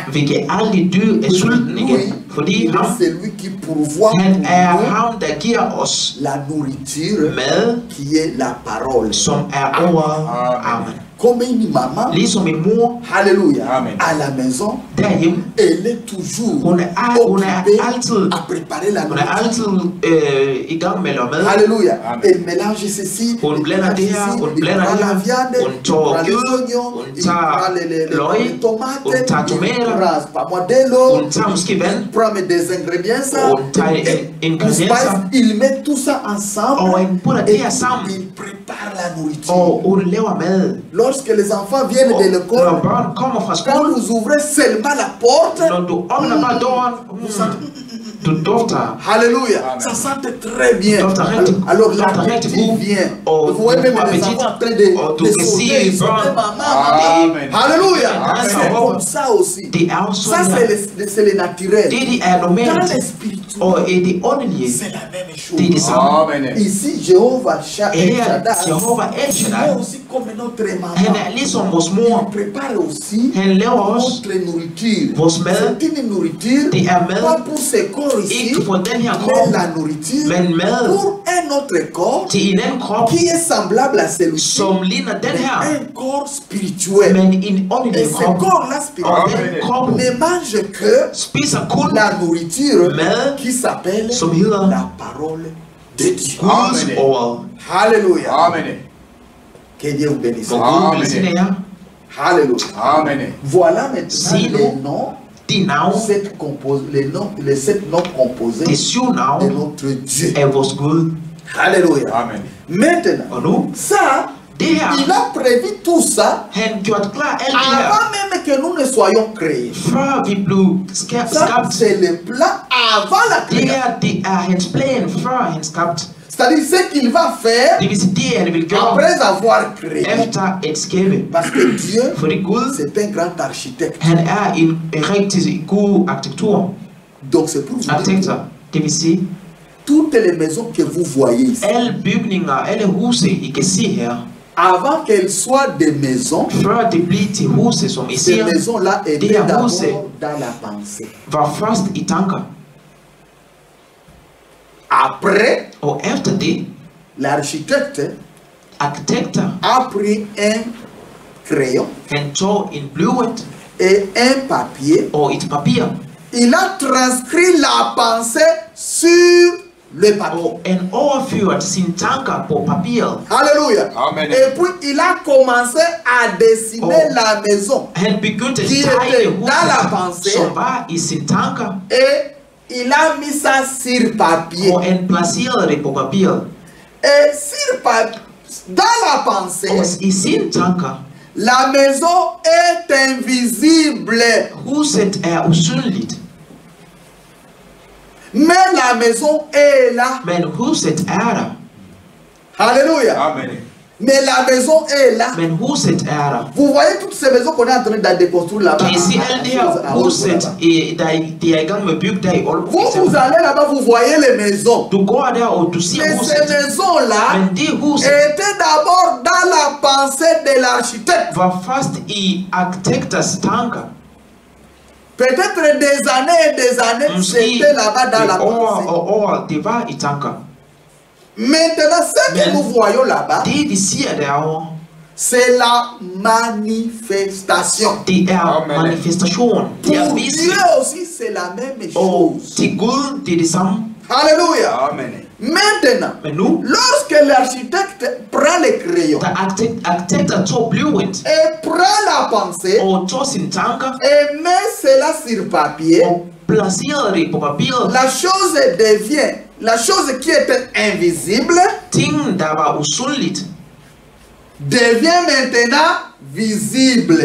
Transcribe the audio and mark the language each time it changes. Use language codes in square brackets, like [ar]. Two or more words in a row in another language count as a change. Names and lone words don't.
[da] vi kan aldrig dø af sulten [fr] Lui, [da] igen, fordi [fr] il [da] ham, [fr] est celui qui pourvoit [da] han er [fr] pour nous [da] ham, der giver os [fr] la nourriture [da] mad, [fr] qui est la parole. [da] som er ordet. Amen. [fr] Comme une maman, [da] Ligesom en mor [fr] alléluia, Amen. à la maison, [da] derhjemme, [fr] elle est toujours [da] hun er [fr] occupée [da] altid, [fr] à préparer la [da] hun er [fr] nourriture. [da] altid i gang med at lave mad. [fr] Alléluia. Amen. Elle mélange ceci, [da] Hun [fr] elle [da] blander [fr] mélange [da] det her, [fr] ceci, [da] hun [fr] il [da] blander [fr] prend [da] det [fr] la [da] her, [fr] viande, [da] hun [fr] il [da] tager [fr] prend les [da] kød, [fr] oignons, [da] hun [fr] il [da] tager [fr] prend les [da] løg, [fr] tomates, [da] hun tager [fr] il [da] tomater, [fr] prend pas moi de l'eau, [da] hun tager måske vand, [fr] il prend des ingrédients, [da] hun tager ingredienser, [fr] il met tout ça ensemble [da] og han putter det [fr] et [da] her sammen, [fr] il prépare la nourriture. [da] og hun laver mad. [fr] Lorsque les enfants viennent [da] Og [fr] de [da] når [fr] l'école, [da] børn kommer fra [fr] quand [da] skolen, [fr] vous ouvrez seulement la porte, [da] når du åbner bare døren, du dufter. [fr] alléluia, Amen. ça sent très bien. [da] Dufter rigtig, [fr] Alors [da] dufter rigtig [fr] l'appétit [da] god, [fr] vient. [da] og [fr] Vous voyez [da] du [fr] même [da] får [fr] les [da] appetit, [fr] enfants en train [da] og du [fr] de [da] kan [fr] sauter, [da] se [fr] ils sautent, [da] børn, [fr] maman. Amen. Alléluia. Amen. C'est comme ça aussi. [da] det er jo [fr] Ça, [da] sådan her. [fr] c'est le naturel. [da] Det er [fr] Dans [da] normalt, [fr] le spirituel, [da] og i det åndelige, [fr] c'est la même [da] det er det [fr] chose. [da] samme. Amen. [fr] Ici, Jéhovah El [da] Her, [fr] Shaddai, [da] Jehova El [fr] il [da] Shaddai, [fr] est aussi comme notre [da] han [fr] maman. [da] er ligesom vores mor. [fr] Il prépare aussi [da] Han laver også [fr] notre nourriture. [da] vores mad. [fr] C'est une nourriture, [da] Det er mad, [fr] pas pour ce corps ici, [da] ikke for den her [fr] mais [da] krop, [fr] la nourriture [da] men mad [fr] pour un autre corps [da] til en anden krop, [fr] qui est semblable à celui-ci, [da] som ligner den her, [fr] un corps spirituel. [da] men en [fr] Et [da] åndelig [fr] ce [da] krop. [fr] corps-là [da] Og [fr] spirituel [da] den krop [fr] ne mange que [da] spiser kun [fr] la nourriture [da] mad, [fr] qui s'appelle [da] som hedder [fr] la parole de Dieu. [da] Guds Amen. ord. [fr] Alléluia. Amen. Que Dieu vous bénisse. [da] Hvor Gud Amen. velsigne jer. [fr] Alléluia. Amen. Voilà maintenant [da] Signe. [fr] les noms, [da] De navn, [fr] les 7 noms composés [da] det 7 [fr] de [da] navn [fr] notre Dieu. [da] af vores Gud. [fr] Alléluia. Amen. Maintenant, [da] Og nu, [fr] ça, [da] det her, [fr] il a prévu tout ça [da] han gjort klar alt det her, [fr] avant même que nous ne soyons créés. [da] før vi blev [fr] Ça, [da] skabt. [fr] c'est le plan avant la [da] Det [fr] création. [da] her, det er hans plan, før han skabt. [fr] C'est-à-dire ce qu'il va faire [da] Det vil sige, det han vil gøre [fr] après avoir créé. [da] efter et skabe. [fr] Parce que Dieu, [da] Fordi Gud, [fr] c'est un grand architecte. [da] han er en rigtig god arkitektur. [fr] Donc c'est pour vous dire, [da] Arkitekter. Det vil sige, [fr] toutes les maisons que vous voyez ici, [da] alle bygninger, alle huse, I kan se her, [fr] avant qu'elles soient des maisons, [da] før det bliver til huse, som I [fr] ces [da] ser, [fr] maisons-là [da] Det [fr] étaient [da] er [fr] d'abord [da] huse. [fr] dans la pensée. [da] var først i tanker. [fr] Après, [da] Og efter det, [fr] l'architecte [da] arkitekter, [fr] a pris un crayon [da] han tog en blyant [fr] et un papier. [da] og et papir, [fr] Il a transcrit la pensée sur le papier. [da] og han overførte sine tanker på papiret. [fr] Alléluia. Amen. Et puis il a commencé à dessiner Oh. la maison. [da] Han begyndte at [fr] De [da] tegne [fr] était dans la pensée. [da] huset, som var i sine tanker, [fr] Et il a mis ça sur papier. [da] og han placerede det på papiret. [fr] Et sur papier, dans la pensée, [da] Og i sine tanker, [fr] la maison est invisible. [da] huset er usynligt, [fr] Mais la maison est là. [da] men huset er der. [fr] Alléluia. Amen. Mais la maison est là. [da] Men huset er der. [fr] Vous voyez toutes ces maisons qu'on est en train de déconstruire là-bas. [da] Kan I se alle de her huset, de er I gang med at bygge der i Aalborg? [fr] Vous allez là-bas, vous voyez les maisons. [da] Du går der, og du ser [fr] Mais ces [da] huset. [fr] maisons-là [da] Men de huset [fr] étaient d'abord dans la pensée de l'architecte. [da] var først i arkitekters tanker. [fr] Peut-être des années et des années, [da] Måske [fr] c'était là-bas dans la [da] år [fr] pensée. [da] og år, det var i tanker. [fr] Maintenant, ce que [da] Men [fr] nous voyons là-bas, [da] det vi siger derovre, [fr] c'est la manifestation. [da] det er manifestation. Det er [fr] Pour [da] vise. [fr] Dieu aussi, c'est la même [da] Og [fr] chose. [da] til Gud, det er det samme. [fr] Alléluia. Amen. Maintenant, [da] Men nu, [fr] lorsque l'architecte prend le crayon [da] da arkitekter tog blueprint [fr] et prend la pensée [da] og tog sine tanker [fr] et met cela sur papier, [da] og placerede det på papiret, [fr] la chose qui était invisible [da] tingen, der var usynligt, [fr] devient maintenant visible.